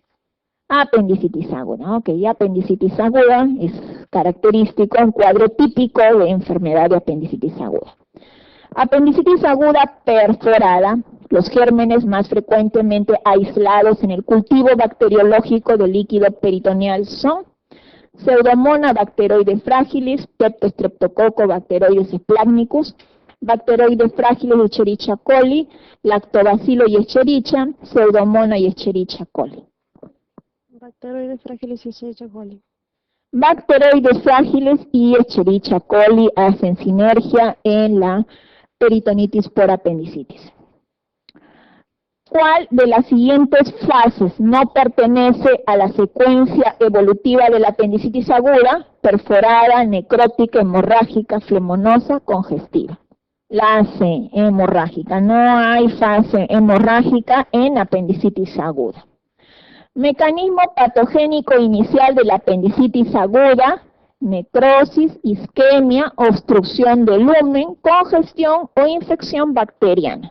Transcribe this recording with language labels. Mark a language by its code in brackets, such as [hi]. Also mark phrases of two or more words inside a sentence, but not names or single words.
[es] Apendicitis aguda, ok, apendicitis aguda es característico, un cuadro típico de enfermedad de apendicitis aguda. Apendicitis aguda perforada, los gérmenes más frecuentemente aislados en el cultivo bacteriológico del líquido peritoneal son Pseudomonas bacteroides fragilis, Streptococcus bacteroides splanchnicus, Bacteroides fragiles y Escherichia coli, Lactobacillus y Escherichia, Pseudomonas y Escherichia coli. Bacteroides frágiles y Escherichia coli. Bacteroides frágiles y Escherichia coli hacen sinergia en la peritonitis por apendicitis. ¿Cuál de las siguientes fases no pertenece a la secuencia evolutiva de la apendicitis aguda? Perforada, necrótica, hemorrágica, flemonosa, congestiva. La C, hemorrágica. No hay fase hemorrágica en apendicitis aguda. Mecanismo patogénico inicial de la apendicitis aguda: necrosis, isquemia, obstrucción del lumen, congestión o infección bacteriana.